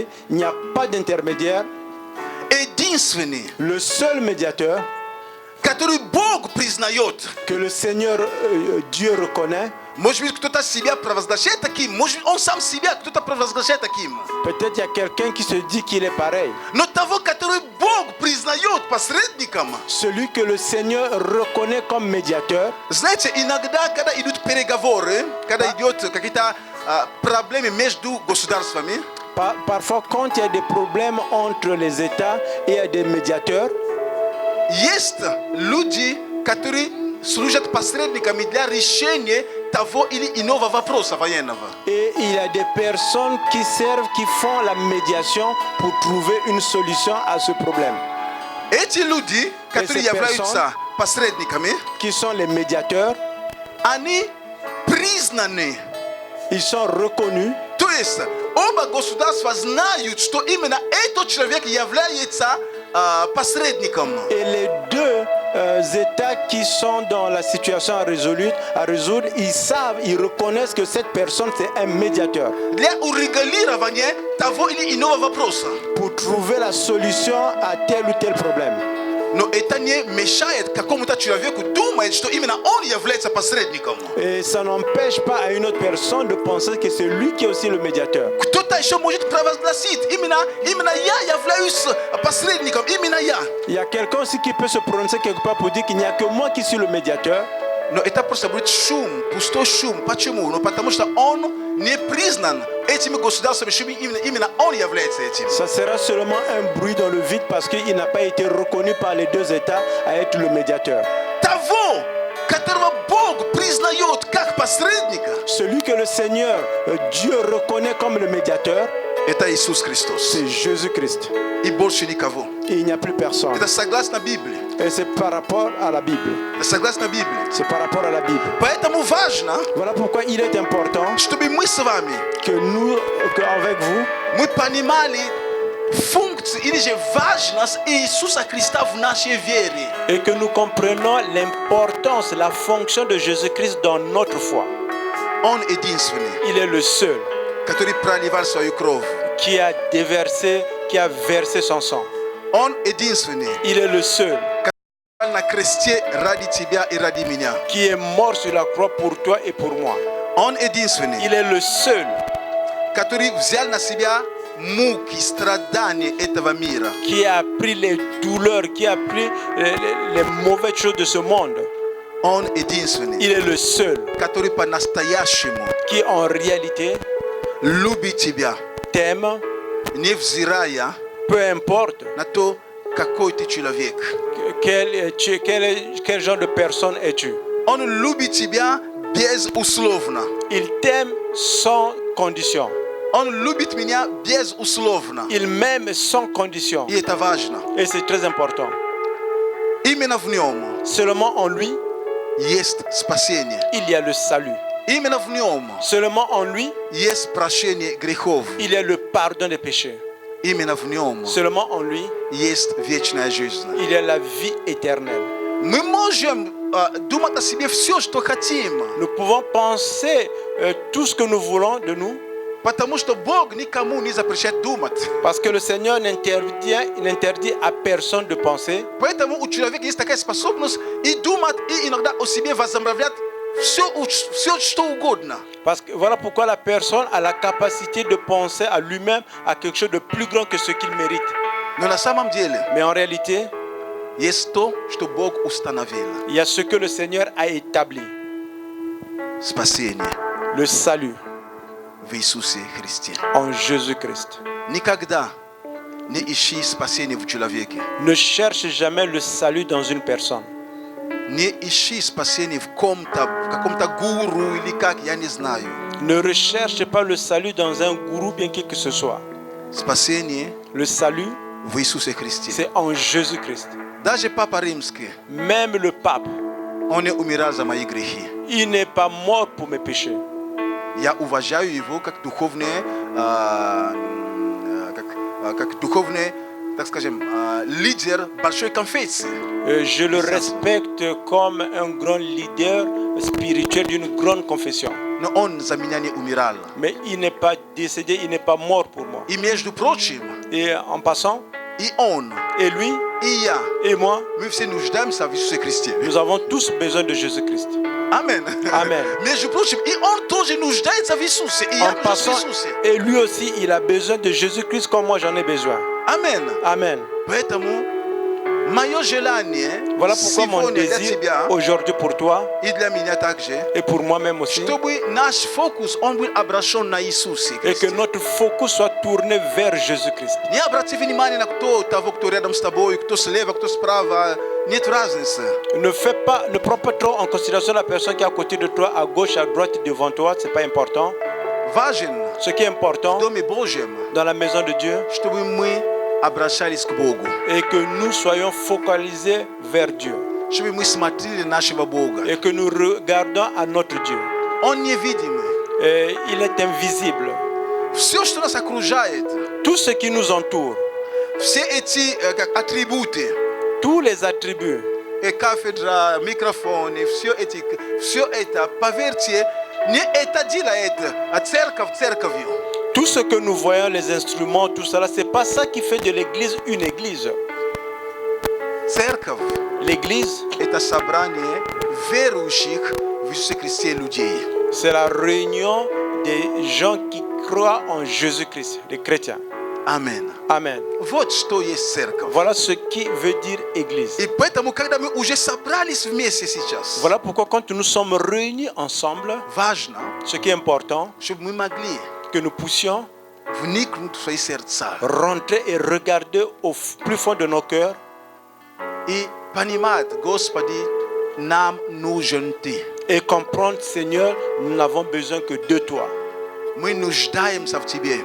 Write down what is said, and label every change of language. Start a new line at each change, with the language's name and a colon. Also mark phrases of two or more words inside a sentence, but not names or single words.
French: Il n'y a pas d'intermédiaire.
Russian: Единственный,
French: Le seul médiateur
Russian: который Бог признает.
French: que le Seigneur Dieu reconnaît,
Russian: Может быть, кто-то себя провозглашает таким, может быть, он сам себя кто-то провозглашает таким.
French: peut-être il y a quelqu'un qui se dit qu'il est pareil.
Russian: Но того, который Бог признает посредником,
French: Celui que le Seigneur reconnaît comme médiateur,
Russian: знаете, иногда, когда идут переговоры, когда идут какие-то проблемы между государствами,
French: parfois quand il y a des problèmes entre les États et il y a des médiateurs,
Russian: есть люди, которые служат посредниками для решения того или иного вопроса военного.
French: et il y a des personnes qui servent, qui font la médiation pour trouver une solution à ce problème.
Russian: Эти люди, которые
French: ces
Russian: являются посредниками,
French: Qui sont les médiateurs,
Russian: они признаны.
French: ils sont reconnus.
Russian: То есть оба государства знают, что именно этот человек является посредником.
French: Et les deux États qui sont dans la situation à résoudre, ils savent, ils reconnaissent que cette personne c'est un médiateur
Russian: Для урегулирования того или иного вопроса.
French: pour trouver la solution à tel ou tel problème.
Russian: Но это не мешает какому-то человеку думать, что именно он является посредником.
French: Et ça n'empêche pas à une autre personne de penser que c'est lui qui est aussi le médiateur.
Russian: Кто-то еще может провозгласить, именно я являюсь посредником, именно я.
French: Il y a quelqu'un aussi qui peut se prononcer quelque part pour dire qu'il n'y a que moi qui suis le médiateur.
Russian: но это пор сабрит шум пусто шум почему но потому что он не признан эти ми госуда со бишими именно он является эти.
French: Ça sera seulement un bruit dans le vide parce qu'il n'a pas été reconnu par les deux États à être le médiateur.
Russian: Того, которого Бог признает как посредника,
French: Celui que le Seigneur, Dieu reconnaît comme le médiateur,
Russian: это Иисус Христос.
French: c'est Jésus-Christ.
Russian: И больше никого.
French: Et il n'y a plus personne.
Russian: Это согласно Библии.
French: Et c'est par rapport à la Bible.
Russian: Это согласно Библии.
French: C'est par rapport à la Bible.
Russian: Поэтому важно,
French: Voilà pourquoi il est important
Russian: чтобы мы с вами,
French: que nous, qu'avec vous,
Russian: мы понимали функцию или же важность Иисуса Христа в нашей вере.
French: et que nous comprenions l'importance, la fonction de Jésus-Christ dans notre foi.
Russian: Он единственный,
French: Il est le seul
Russian: который проливал свою кровь.
French: qui a déversé, qui a versé son sang.
Russian: Он единственный,
French: Il est le seul
Russian: на кресте ради тебя и ради меня.
French: qui est mort sur la croix pour toi et pour moi.
Russian: Он единственный,
French: Il est le seul
Russian: который взял на себя муки, страдания этого мира.
French: qui a pris les douleurs, qui a pris les mauvaises choses de ce monde.
Russian: Он единственный,
French: Il est le seul
Russian: который по-настоящему
French: qui en réalité
Russian: любит тебя,
French: t'aime,
Russian: невзирая
French: peu importe
Russian: на то, какой ты человек.
French: quel genre de personne es-tu.
Russian: Он любит тебя безусловно.
French: Il t'aime sans condition.
Russian: Он любит меня безусловно.
French: Il m'aime sans condition.
Russian: И это важно.
French: Et c'est très important.
Russian: Именно в нем
French: Seulement en lui,
Russian: есть спасение.
French: il y a le salut.
Russian: Именно в нем
French: Seulement en lui,
Russian: есть прощение грехов.
French: il y a le pardon des péchés.
Russian: Именно в нем
French: Seulement en lui,
Russian: есть вечная жизнь.
French: il y a la vie éternelle.
Russian: Мы можем думать о себе все, что хотим,
French: Nous pouvons penser tout ce que nous voulons de nous,
Russian: потому что Бог никому не запрещает думать.
French: parce que le Seigneur n'interdit à personne de penser.
Russian: Поэтому у человека есть такая способность и думать, и иногда о себе возомравлять все, что угодно.
French: Parce que voilà pourquoi la personne a la capacité de penser à lui-même à quelque chose de plus grand que ce qu'il mérite.
Russian: Но на самом деле
French: Mais en réalité,
Russian: есть то, что Бог установил.
French: il y a ce que le Seigneur a établi,
Russian: Спасение
French: le salut
Russian: в Иисусе Христе.
French: en Jésus-Christ.
Russian: Никогда не ищи спасение в человеке.
French: Ne cherche jamais le salut dans une personne.
Russian: Не ищи спасение в каком-то гуру или как, я не знаю.
French: Ne recherche pas le salut dans un gourou, bien qui que ce soit.
Russian: Спасение
French: Le salut,
Russian: в Иисусе Христе.
French: c'est en Jésus-Christ.
Russian: Даже Папа Римский,
French: Même le pape,
Russian: он не умирал за мои грехи.
French: il n'est pas mort pour mes péchés.
Russian: Я уважаю его как духовный, как духовный, так скажем, лидер большой конфессии.
French: Je le respecte comme un grand leader spirituel d'une grande confession.
Russian: Но он за меня не умирал.
French: Mais il n'est pas décédé, il n'est pas mort pour moi.
Russian: И между прочим,
French: Et en passant,
Russian: и он,
French: et lui,
Russian: и я,
French: et moi,
Russian: мы все нуждаемся в Иисусе Христе.
French: nous avons tous besoin de Jésus-Christ.
Russian: Амен.
French: Amen.
Russian: Между прочим, и он тоже нуждается в Иисусе. И я
French: En
Russian: нуждаюсь
French: passant,
Russian: в Иисусе.
French: et lui aussi, il a besoin de Jésus-Christ comme moi j'en ai besoin.
Russian: Амен.
French: Amen.
Russian: Поэтому мое желание
French: Voilà pourquoi mon
Russian: сегодня для
French: désir
Russian: тебя
French: aujourd'hui pour toi
Russian: и для меня также,
French: et pour moi-même aussi,
Russian: чтобы наш фокус, он был обращен на Иисуса
French: et que
Russian: Христа.
French: notre focus soit tourné vers Jésus-Christ.
Russian: Не обрати внимание на того, кто рядом с тобой, кто слева, кто справа. Нет разницы.
French: Ne prends pas trop en considération la personne qui est à côté de toi, à gauche, à droite, devant toi, c'est pas important.
Russian: Важен
French: Ce qui est important
Russian: в Доме Божьем,
French: dans la maison de Dieu,
Russian: чтобы мы обращались к Богу.
French: et que nous soyons focalisés vers Dieu
Russian: Чтобы мы смотрели на нашего Бога.
French: et que nous regardons à notre Dieu.
Russian: Он невидимый.
French: Et il est invisible.
Russian: Все, что нас окружает,
French: Tout ce qui nous entoure,
Russian: все эти атрибуты,
French: tous les attributs,
Russian: и кафедра, микрофон, и все это, поверьте, не это делает церковь церковью.
French: tout ce que nous voyons, les instruments, tout cela, c'est pas ça qui fait de l'église une église.
Russian: Церковь
French: L'église,
Russian: – это собрание верующих в Иисусе Христе людей.
French: c'est la réunion des gens qui croient en Jésus-Christ, des chrétiens.
Russian: Amen.
French: Amen.
Russian: Вот что есть церковь.
French: Voilà ce qui veut dire Église.
Russian: И поэтому, когда мы уже собрались вместе сейчас,
French: Voilà pourquoi quand nous sommes réunis ensemble,
Russian: важно,
French: ce qui est important,
Russian: чтобы мы могли
French: que nous puissions
Russian: вникнуть в свои сердца
French: rentrer et regarder au plus fond de nos cœurs
Russian: и понимать, Господи, нам нужен Ты.
French: et comprendre, Seigneur, nous n'avons besoin que de toi.
Russian: Мы нуждаемся в Тебе.